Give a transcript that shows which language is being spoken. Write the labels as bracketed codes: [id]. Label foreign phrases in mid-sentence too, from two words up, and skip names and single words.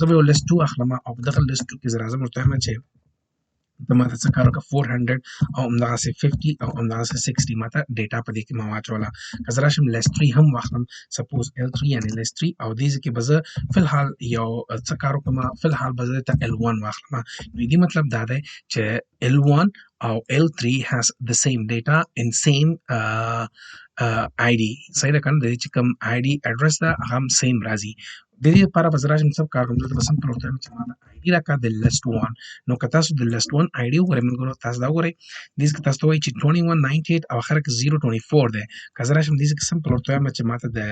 [ps] به یو لیست 2 اخلم او په دغه لیست 2 کې زه راځم ورته وایم چې د ماته څه کار وکړه 400 او همداسې 50 او همداسې 60 ماته ډیټا په دې کې ما واچوله که زه راشم لیست 3 هم واخلم سپوز L3 یعنې لیست 3 او دې کې به زه فلحال یو څه کار وکړم فلحال به زه ته L1 واخلم نو دې مطلب دا دی چې L1 او L3 [en] has the same data in same [ps] ID صحیح ده کنه د دې چې کوم [en] ID address [ps] ده هغه هم سیم راځي د دې لپاره به زه راشم څه کار کوم دلته به سمپل ورته وایم چې ما ID راکړه د لیست 1 نو که تاسو د لیست 1 ID وګورئ ملګرو تاسو دا وګورئ دې کې تاسو ته وایي چې 2198 او اخر کې 024 دی که زه راشم دې کې سمپل ورته وایم چې ماته